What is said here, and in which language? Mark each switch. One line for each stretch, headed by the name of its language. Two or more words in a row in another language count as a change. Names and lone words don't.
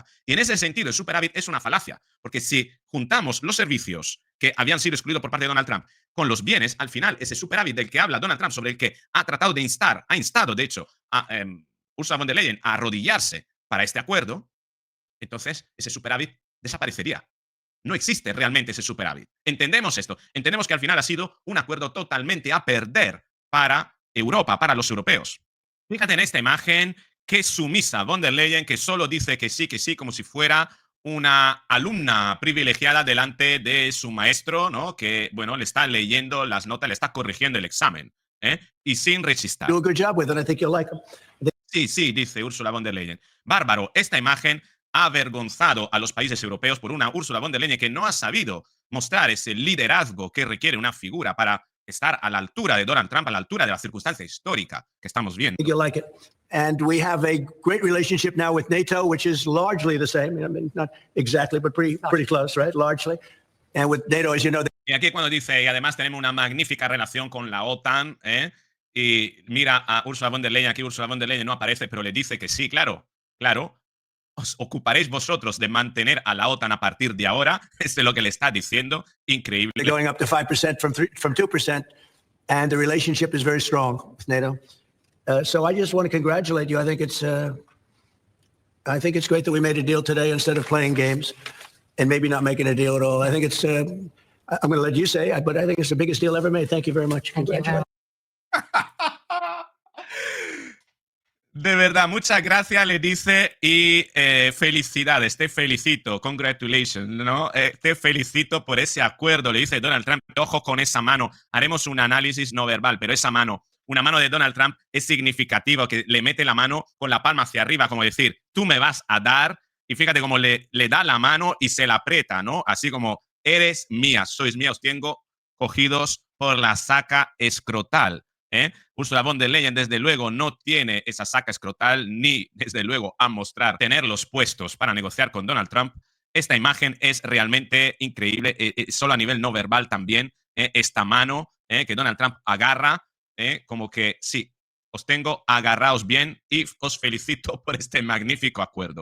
Spanish: Y en ese sentido, el superávit es una falacia, porque si juntamos los servicios que habían sido excluidos por parte de Donald Trump con los bienes, al final ese superávit del que habla Donald Trump, sobre el que ha tratado de instar, ha instado de hecho a Ursula von der Leyen a arrodillarse para este acuerdo, entonces ese superávit desaparecería. No existe realmente ese superávit. Entendemos esto. Entendemos que al final ha sido un acuerdo totalmente a perder para Europa, para los europeos. Fíjate en esta imagen, qué sumisa von der Leyen, que solo dice que sí, como si fuera una alumna privilegiada delante de su maestro, ¿no? Que, bueno, le está leyendo las notas, le está corrigiendo el examen, y sin rechistar.
English: Do a good job with it. I think you'll like them.
Spanish: Sí, dice Ursula von der Leyen. Bárbaro, esta imagen ha avergonzado a los países europeos por una Ursula von der Leyen que no ha sabido mostrar ese liderazgo que requiere una figura para estar a la altura de Donald Trump, a la altura de la circunstancia histórica que estamos viendo.
English: I think you'll like it. And we have a great relationship now with NATO, which is largely the same. I mean, not exactly, but pretty close, right? Largely. And with NATO, as you know,
Spanish: Y aquí cuando dice, y además tenemos una magnífica relación con la OTAN, y mira a Ursula von der Leyen, aquí Ursula von der Leyen no aparece, pero le dice que sí, claro, os ocuparéis vosotros de mantener a la OTAN a partir de ahora. Esto es lo que le está diciendo. Increíble.
English: they're going up to 5% from 2%, and the relationship is very strong with NATO. So I just want to congratulate you. I think it's great that we made a deal today instead of playing games and maybe not making a deal at all. I think it's. I'm going to let you say, but I think it's the biggest deal ever made. Thank you very much. Congratulations.
Spanish: De verdad, muchas gracias, le dice, y felicidades, te felicito, congratulations, ¿no? Te felicito por ese acuerdo, le dice Donald Trump. Ojo con esa mano, haremos un análisis no verbal, pero esa mano, una mano de Donald Trump es significativo, que le mete la mano con la palma hacia arriba, como decir, tú me vas a dar, y fíjate cómo le da la mano y se la aprieta, ¿no? Así como, eres mía, sois mía, os tengo cogidos por la saca escrotal. Ursula von der Leyen, desde luego, no tiene esa saca escrotal ni, desde luego, a mostrar tenerlos puestos para negociar con Donald Trump. Esta imagen es realmente increíble, solo a nivel no verbal también, esta mano que Donald Trump agarra, como que sí, os tengo, agarraos bien y os felicito por este magnífico acuerdo.